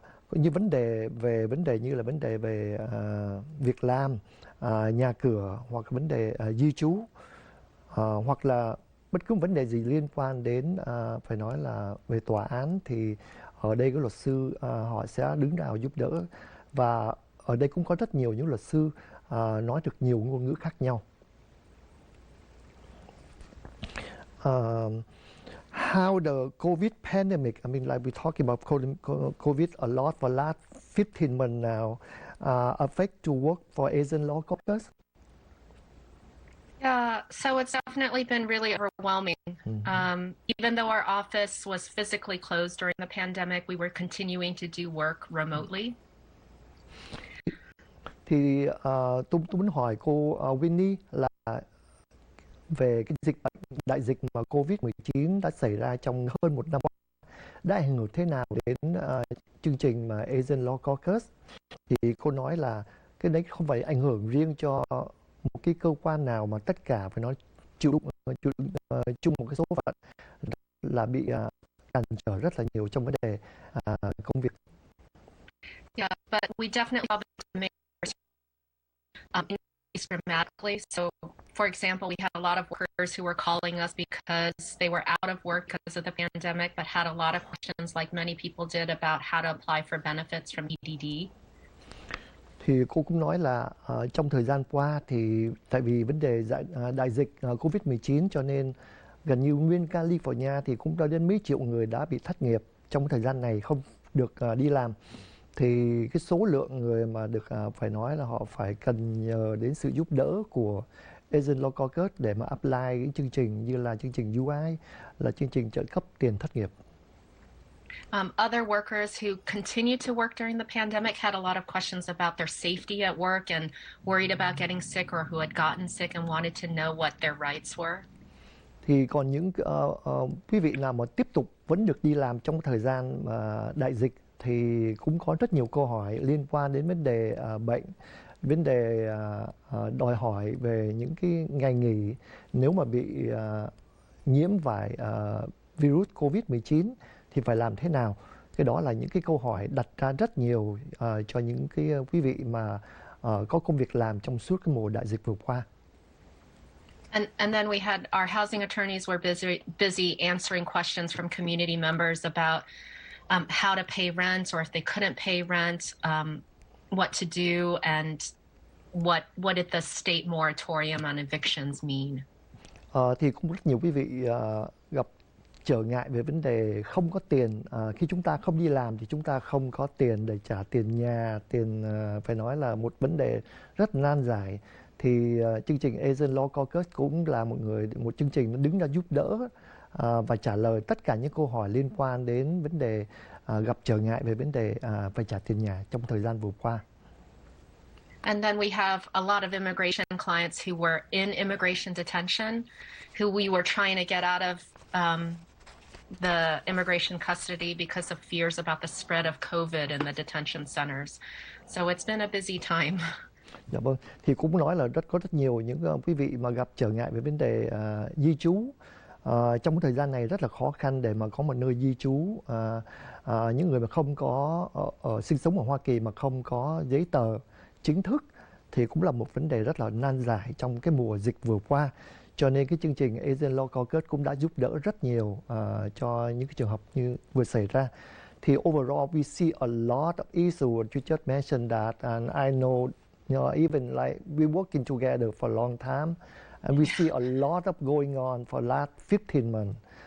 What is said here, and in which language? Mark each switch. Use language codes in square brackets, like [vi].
[vi] như vấn đề về việc làm, nhà cửa, hoặc vấn đề di trú, hoặc là bất cứ vấn đề gì liên quan đến phải nói là về tòa án, thì ở đây có luật sư họ sẽ đứng ra giúp đỡ. Và ở đây cũng có rất nhiều những luật sư nói được nhiều ngôn ngữ khác nhau. [en] How the COVID pandemic, I mean, like we're talking about COVID a lot for the last 15 months now, affect to work for Asian Law Caucus? Yeah, so it's definitely been really overwhelming. Even though our office was physically closed during the pandemic, we were continuing to do work remotely. [vi] Thì tôi muốn hỏi cô Winnie là về cái đại dịch mà COVID-19 đã xảy ra trong hơn một năm qua đã ảnh hưởng thế nào đến chương trình mà Asian Law Caucus. Thì cô nói là cái đấy không phải ảnh hưởng riêng cho một cái cơ quan nào, mà tất cả phải nói chịu chung một cái số phận là bị cản trở rất là nhiều trong vấn đề công việc. [en] Yeah, but we definitely increased dramatically. So, for example, we had a lot of workers who were calling us because they were out of work because of the pandemic, but had a lot of questions, like many people did, about how to apply for benefits from EDD. [vi] Thì cô cũng nói là trong thời gian qua thì tại vì vấn đề đại dịch COVID-19, cho nên gần như nguyên California thì cũng đã đến mấy triệu người đã bị thất nghiệp trong thời gian này, không được đi làm. Thì cái số lượng người mà được phải nói là họ phải cần nhờ đến sự giúp đỡ của Asian Law Caucus để mà apply cái chương trình như là chương trình UI, là chương trình trợ cấp tiền thất nghiệp. [en] Other workers who continued to work during the pandemic had a lot of questions about their safety at work and worried about getting sick, or who had gotten sick and wanted to know what their rights were. [vi] Thì còn những quý vị nào mà tiếp tục vẫn được đi làm trong thời gian đại dịch thì cũng có rất nhiều câu hỏi liên quan đến vấn đề bệnh, vấn đề đòi hỏi về những cái ngày nghỉ nếu mà bị nhiễm phải virus COVID-19 thì phải làm thế nào. Cái đó là những cái câu hỏi đặt ra rất nhiều cho những cái quý vị mà có công việc làm trong suốt cái mùa đại dịch vừa qua. [en] And then we had our housing attorneys were busy answering questions from community members about how to pay rent, or if they couldn't pay rent, what to do, and what did the state moratorium on evictions mean. [vi] Thì cũng rất nhiều quý vị gặp trở ngại về vấn đề không có tiền. Khi chúng ta không đi làm thì chúng ta không có tiền để trả tiền nhà, tiền phải nói là một vấn đề rất nan giải. Thì chương trình Asian Law Caucus cũng là một chương trình đứng ra giúp đỡ và trả lời tất cả những câu hỏi liên quan đến vấn đề gặp trở ngại về vấn đề phải trả tiền nhà trong thời gian vừa qua. [en] And then we have a lot of immigration clients who were in immigration detention, who we were trying to get out of the immigration custody because of fears about the spread of COVID in the detention centers. So it's been a busy time. [vi] Dạ vâng, thì cũng nói là có rất nhiều những quý vị mà gặp trở ngại về vấn đề di trú. Trong cái thời gian này rất là khó khăn để mà có một nơi di trú. Những người mà không có sinh sống ở Hoa Kỳ mà không có giấy tờ chính thức thì cũng là một vấn đề rất là nan giải trong cái mùa dịch vừa qua. Cho nên cái chương trình Asian Law Caucus cũng đã giúp đỡ rất nhiều cho những cái trường hợp như vừa xảy ra. [en] Thì overall we see a lot of issues. You just mentioned that, and I know, even like we working together for a long time, and we see a lot of going on for last 15 months.